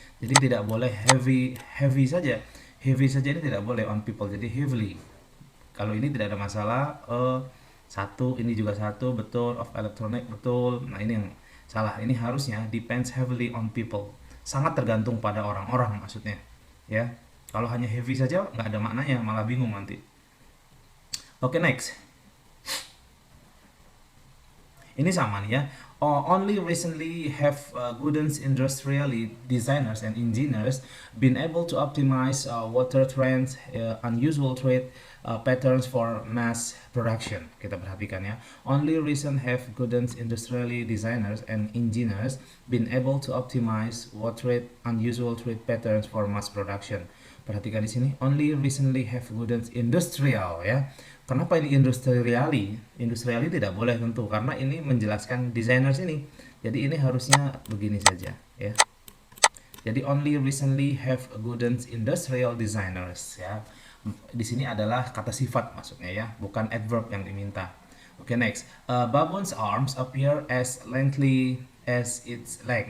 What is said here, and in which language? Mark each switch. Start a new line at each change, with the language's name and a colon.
Indonesian: Jadi tidak boleh heavy saja. Heavy saja ini tidak boleh on people. Jadi heavily. Kalau ini tidak ada masalah. Satu, ini juga satu, betul. Of electronic, betul. Nah, ini yang salah. Ini harusnya
English: depends heavily on people.
Indonesian: Sangat tergantung pada orang-orang maksudnya. Ya. Kalau hanya heavy saja nggak ada maknanya, malah bingung nanti. Oke, next. Ini sama nih ya.
English: Only recently have Gooden's industrial designers and engineers been able to optimize water trends, unusual trade patterns for mass production.
Indonesian: Kita perhatikan ya.
English: Only recent have Gooden's industrial designers and engineers been able to optimize water unusual trade patterns for mass production.
Indonesian: Perhatikan di sini.
English: Only recently have Gooden's industrial ya.
Indonesian: Kenapa ini industriali? Industriali tidak boleh tentu karena ini menjelaskan designers ini. Jadi ini harusnya begini saja ya.
English: Jadi only recently have Gooden's industrial designers ya.
Indonesian: Di sini adalah kata sifat maksudnya ya, bukan adverb yang diminta.
English: Oke, next. Baboon's arms appear as lengthy as its leg.